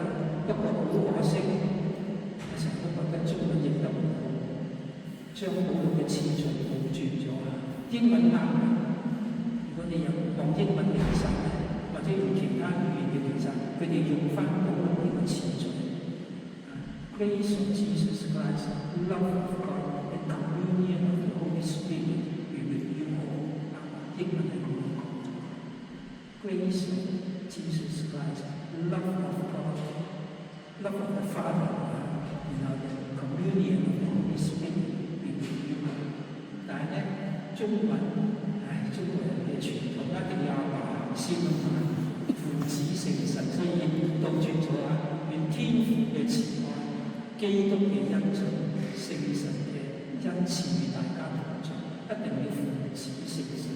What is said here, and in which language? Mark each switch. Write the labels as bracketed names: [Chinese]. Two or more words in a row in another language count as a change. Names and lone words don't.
[Cantonese] 不過好可惜，我成日都覺得中文譯得唔好，將保祿嘅次序倒轉咗啊！英文啱嘅，如果你有用英文嚟實或者用其他語言嘅其實，佢哋用翻保祿呢個次序。 [English] Grace of Jesus Christ, love of God, and communion of the Holy Spirit be with you all. [Cantonese] 英文係咁講 [English] ：Grace of Jesus Christ, love of God, love of the Father, 然後 communion of the Holy Spirit be with you all。 [Cantonese] 但係咧，中文，中國人嘅傳統一定要阿爸行先啊嘛，父子聖神，所以倒轉咗啊！願天父嘅慈愛。基督嘅恩寵、聖神嘅恩賜與大家同在，一定要父子聖神。